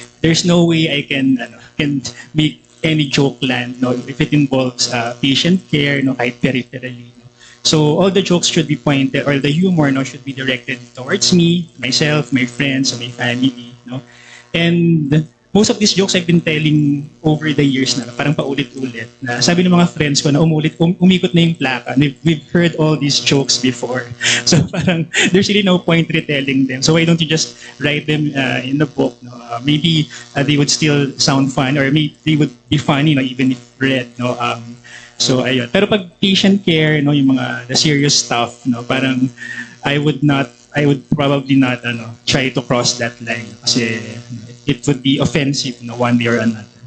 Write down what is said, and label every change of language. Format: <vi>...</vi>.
<en>there's no way I can make any joke land, no, if it involves patient care, no, kahit peripherally. No. So all the jokes should be pointed, or the humor, no, should be directed towards me, myself, my friends, my family, no. And most of these jokes I've been telling over the years</en> <tl>na parang paulit-ulit. Na sabi ng mga friends ko na umikot na yung plaka.</tl> <en>We've heard all these jokes before. So parang there's really no point retelling them. So why don't you just write them in the book? No? Maybe they would still sound fun, or maybe they would be funny, no, even if read. No?</en> <tl>So ayun. Pero pag</tl> <en>patient care, no, yung mga the serious stuff, no, parang I would probably not try to cross that line</en> <tl>kasi</tl> <en>it would be offensive, no, one way or another.</en>